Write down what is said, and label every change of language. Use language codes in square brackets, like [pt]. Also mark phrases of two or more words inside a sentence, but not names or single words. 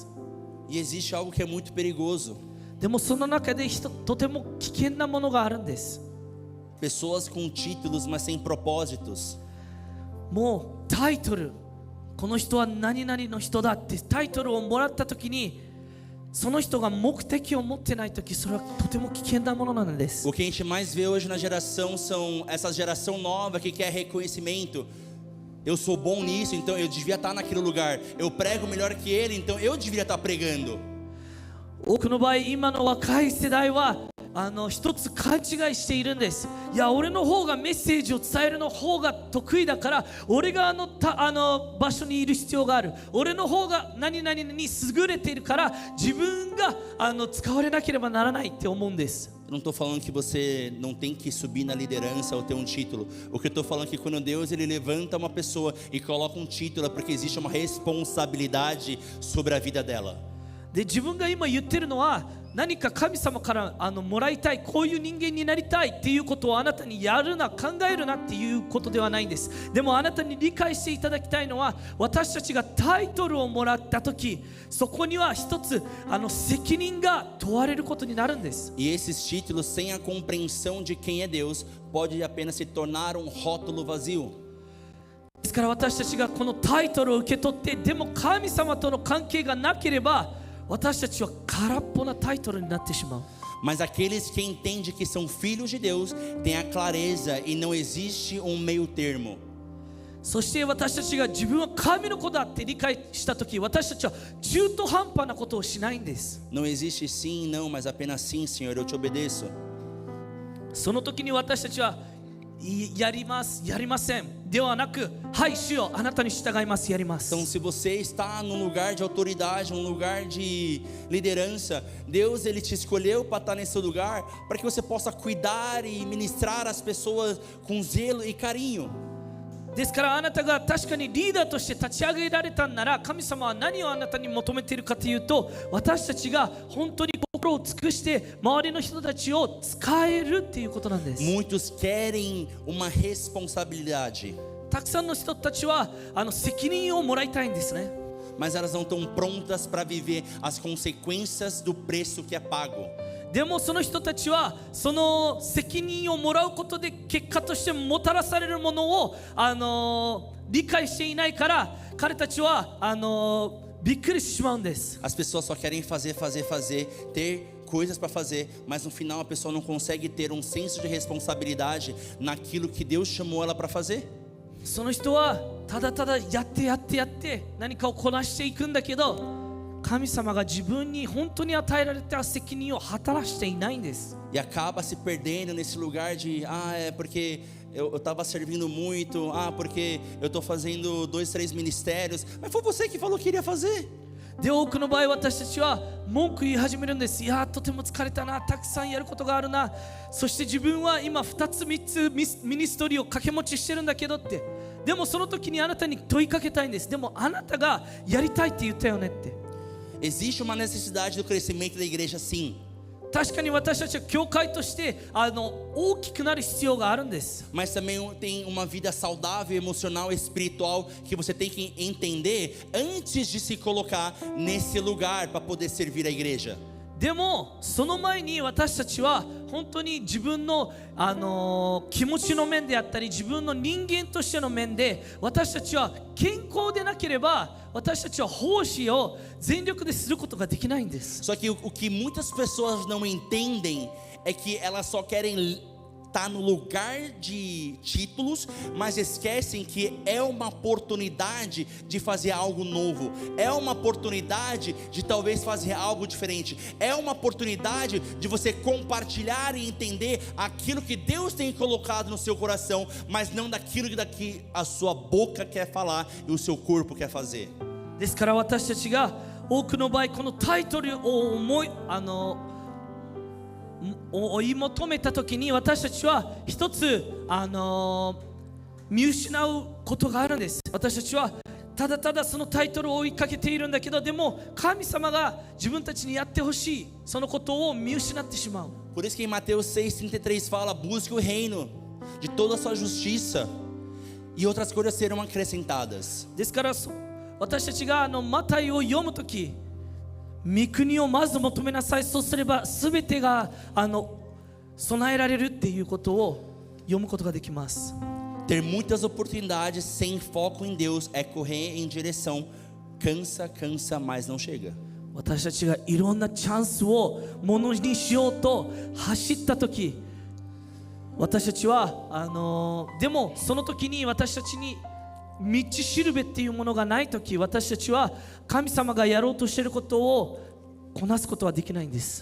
[pt] E existe algo que é muito perigoso. [ja] でもその中でとても危険なものがあるんです。 [pt] Pessoas com títulos, mas sem propósitos. [ja] もうタイトル、この人は何々の人だってタイトルをもらったときに、その人が目的を持ってないとき、それはとても危険なものなんです。 [pt] O que a gente mais vê hoje na geração são essa geração nova que quer reconhecimento. Eu sou bom nisso, então eu devia estar naquele lugar. Eu prego melhor que ele, então eu deveria estar pregando. [ja] 多くの場合、今の若い世代は一つ勘違いしているんです。いや、俺の方がメッセージを伝えるの方が得意だから、俺が場所にいる必要がある。俺の方が何々に優れているから、自分が使われなければならないって思うんです。 [pt] Eu não estou falando que você não tem que subir na liderança ou ter um título. O que eu estou falando é que quando Deus ele levanta uma pessoa e coloca um título é porque existe uma responsabilidade sobre a vida dela. [ja] で自分が今言ってるのは、何か神様からもらいたい、こういう人間になりたいっていうことをあなたにやるな、考えるなっていうことではないんです。でもあなたに理解していただきたいのは、私たちがタイトルをもらったとき、そこには一つ責任が問われることになるんです。 [pt] E esses títulos, sem a compreensão de quem é Deus, pode apenas se tornar um rótulo vazio. [ja] ですから私たちがこのタイトルを受け取って、でも神様との関係がなければ、私たちは空っぽなタイトルになってしまう。 [pt] Mas aqueles que entendem que são filhos de Deus têm a clareza e não existe um meio termo. [ja] そして私たちが自分は神の子だって理解したとき、私たちは中途半端なことをしないんです。 [pt] Não existe sim, não, mas apenas sim, Senhor, eu te obedeço. [ja] その時に私たちはやります、やりませんではなく、はい主よ、あなたに従います、やります。 [pt] Então, se você está num lugar de autoridade, num lugar de liderança, Deus ele te escolheu para estar nesse lugar para que você possa cuidar e ministrar as pessoas com zelo e carinho. [ja] ですからあなたが確かにリーダーとして立ち上げられたんなら、神様は何をあなたに求めているかというと、私たちが本当に心を尽くして周りの人たちを使えるっていうことなんです。 [pt] Muitos querem uma responsabilidade, [ja] たくさんの人たちは責任をもらいたいんですね。 [pt] mas elas não estão prontas para viver as consequências do preço que é pago. [ja] でもその人たちはその責任をもらうことで結果としてもたらされるものを、理解していないから彼たちはびっくりしてしまうんです。 [pt] As pessoas só querem fazer, ter coisas para fazer, mas no final a pessoa não consegue ter um senso de responsabilidade naquilo que Deus chamou ela para fazer. [ja] その人はただただやって何かをこなしていくんだけど、神様が自分に本当に与えられた責任を果たらしていないんです。 [pt] E acaba se perdendo nesse lugar de é porque eu estava servindo muito, porque eu estou fazendo 2, 3 ministérios, mas foi você que falou que iria fazer. [ja] で多くの場合私たちは文句言い始めるんです。いやとても疲れたな、たくさんやることがあるな、そして自分は今2つ3つミニストリーを掛け持ちしてるんだけどって。でもその時にあなたに問いかけたいんです。でもあなたがやりたいって言ったよねって。 [pt] Existe uma necessidade do crescimento da igreja, sim. [ja] 確かに私たちは教会として大きくなる必要があるんです。 [pt] Mas também tem uma vida saudável, emocional, espiritual que você tem que entender antes de se colocar nesse lugar para poder servir a igreja. [ja] でもその前に私たちは本当に自分の、気持ちの面であったり自分の人間としての面で私たちは健康でなければ私たちは奉仕を全力ですることができないんです。 [pt] Só que o que muitas pessoas não entendem é que elas só querem estar no lugar de títulos, mas esquecem que é uma oportunidade de fazer algo novo, é uma oportunidade de talvez fazer algo diferente, é uma oportunidade de você compartilhar e entender aquilo que Deus tem colocado no seu coração, mas não daquilo que a sua boca quer falar e o seu corpo quer fazer. [ja] ですから私たちが多くの場合このタイトルを追い求めた時に私たちは一つ見失うことがあるんです。私たちはただただそのタイトルを追いかけているんだけど、でも神様が自分たちにやってほしいそのことを見失ってしまう。 [pt] Por isso que em Mateus 6,33 fala: busque o reino de toda a sua justiça e outras coisas serão acrescentadas. [ja] ですから私たちがマタイを読むとき、御国をまず求めなさい、そうすれば全てが備えられるっていうことを読むことができます。 [pt] Ter muitas oportunidades sem foco em Deus é correr em direção cansa, mas não chega. [ja] 私たちがいろんなチャンスをものにしようと走ったとき、私たちはでもその時に私たちに道しるべっていうものがないとき、私たちは神様がやろうとしていることをこなすことはできないんです。